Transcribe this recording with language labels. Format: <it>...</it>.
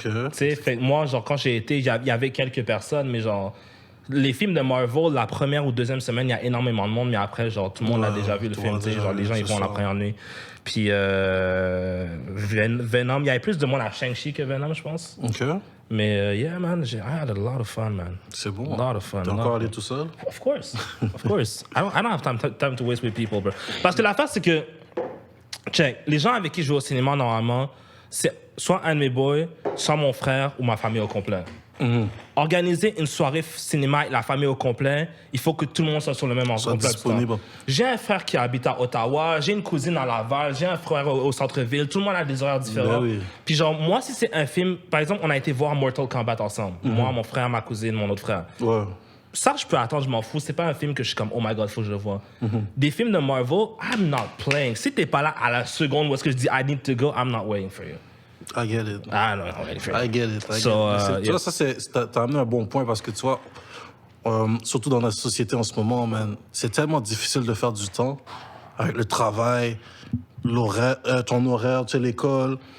<fr>Tu sais, fait moi, genre, quand j'ai été, il y avait quelques personnes, mais genre... Les films de Marvel, la première ou deuxième semaine, il y a énormément de monde, mais après, genre, tout le monde a déjà vu le film, tu sais. Genre, les gens, ils vont la première nuit. Puis Venom, il y avait plus de monde à Shang-Chi que Venom, je pense. OK.</fr> <en>Mais yeah, man, I had a lot of fun, man.</en> <fr>C'est bon.</fr> <en>A lot of fun.</en> <fr>T'es encore allé tout seul?</fr> <en>Of course. Of course. I don't have time to waste with people, bro.</en> <fr>Parce que l'affaire, c'est que, check, les gens avec qui je vais au cinéma, normalement, c'est soit un de mes boys, soit mon frère ou ma famille au complet. Mm-hmm. Organiser une soirée cinéma avec la famille au complet, il faut que tout le monde soit sur le même endroit. Disponible. J'ai un frère qui habite à Ottawa, j'ai une cousine à Laval, j'ai un frère au centre-ville, tout le monde a des horaires différents. Oui. Puis genre, moi, si c'est un film, par exemple, on a été voir Mortal Kombat ensemble. Mm-hmm. Moi, mon frère, ma cousine, mon autre frère. Ouais. Ça, je peux attendre, je m'en fous. C'est pas un film que je suis comme, oh my God, faut que je le vois. Mm-hmm. Des films de Marvel, I'm not playing. Si t'es pas là à la seconde où est-ce que je dis I need to go, I'm not waiting for you.</fr> <en>I get it. Ah non, waiting for you. I get it.</en> <fr>Tu vois, ça, t'as amené un bon point parce que tu vois, surtout dans la société en ce moment, man, c'est tellement difficile de faire du temps avec le travail, ton horaire, tu sais, l'école.</fr>